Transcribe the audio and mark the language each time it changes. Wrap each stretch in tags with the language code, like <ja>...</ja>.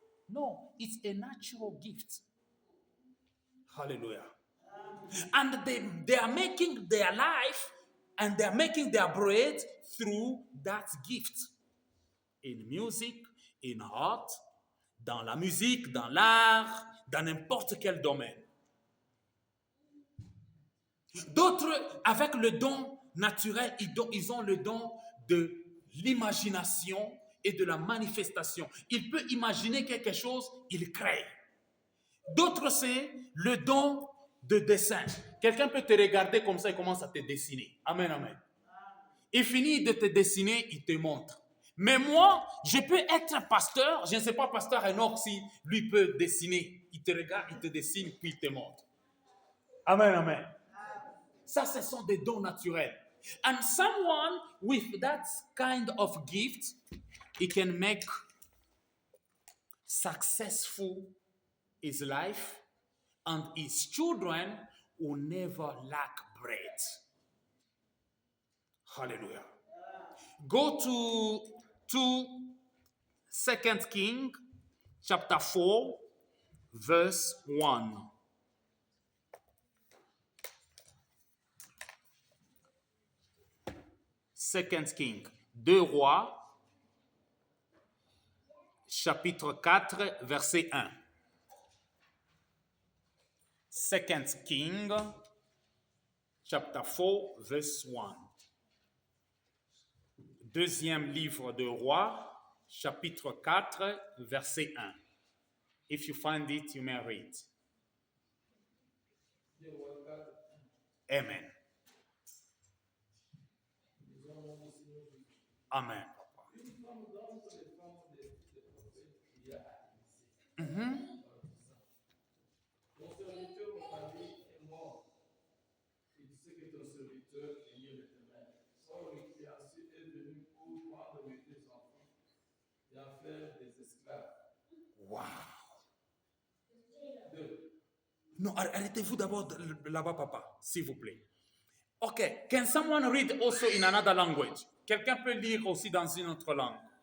<en>No, it's a natural gift. Hallelujah. And they are making their life and they are making their bread through that gift. In music, in art,</en> <fr>dans la musique, dans l'art, dans n'importe quel domaine. D'autres, avec le don naturel, ils ont le don de l'imagination et de la manifestation. Il peut imaginer quelque chose, il crée. D'autres, c'est le don de dessin. Quelqu'un peut te regarder comme ça et commence à te dessiner. Amen, amen. Il finit de te dessiner, il te montre. Mais moi, je peux être pasteur. Je ne sais pas, pasteur Enoch, si lui peut dessiner. Il te regarde, il te dessine, puis il te montre. Amen, amen. Ça, ce sont des dons naturels.</fr> <en>And someone with that kind of gift, he can make successful his life, and his children will never lack bread. Hallelujah. Go to 2 King chapter 4, verse 1. Second King,</en> <fr>2 Rois, chapitre 4, verset 1.</fr> <en>Second King, chapter 4, verse 1.</en> <fr>Deuxième livre de Rois, chapitre 4, verset 1.</fr> <en>If you find it, you may read. Amen. Amen.</en> <fr>Ton serviteur, mon mari, est mort. Et tu sais que ton serviteur est lié l'éternel. Or, le créancier est venu pour prendre mes deux enfants et en faire des esclaves. Wow. Deux. Non, arrêtez-vous d'abord là-bas, papa, s'il vous plaît.</fr> <en>Okay, can someone read also in another language?</en> <fr>Quelqu'un peut lire aussi dans une autre langue.</fr>